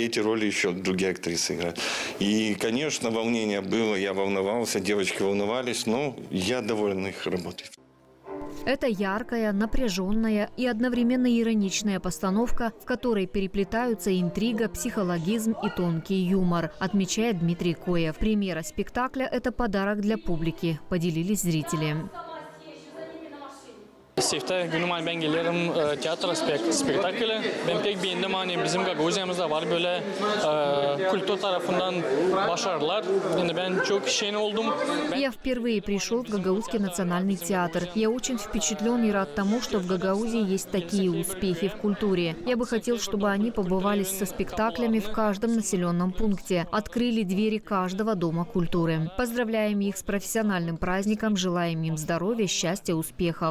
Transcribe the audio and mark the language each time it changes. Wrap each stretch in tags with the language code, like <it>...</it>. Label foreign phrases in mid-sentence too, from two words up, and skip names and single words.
<ru>Эти роли еще другие актрисы играют. И, конечно, волнение было, я волновался, девочки волновались, но я доволен их работой. Это яркая, напряженная и одновременно ироничная постановка, в которой переплетаются интрига, психологизм и тонкий юмор, отмечает Дмитрий Коев. Премьера спектакля – это подарок для публики, поделились зрители.</ru> <gag>Sifte günüm ben gelirim tiyatro spektakli. Ben pek beğendim hani bizim Gagauziyamızda var böyle kültür tarafından başarılar. Yani ben çok şen oldum.</gag> <ru>Я впервые пришел в Гагаузский национальный театр. Я очень впечатлен и рад тому, что в Гагаузии есть такие успехи в культуре. Я бы хотел, чтобы они побывали со спектаклями в каждом населенном пункте, открыли двери каждого дома культуры. Поздравляем их с профессиональным праздником, желаем им здоровья, счастья, успехов.</ru>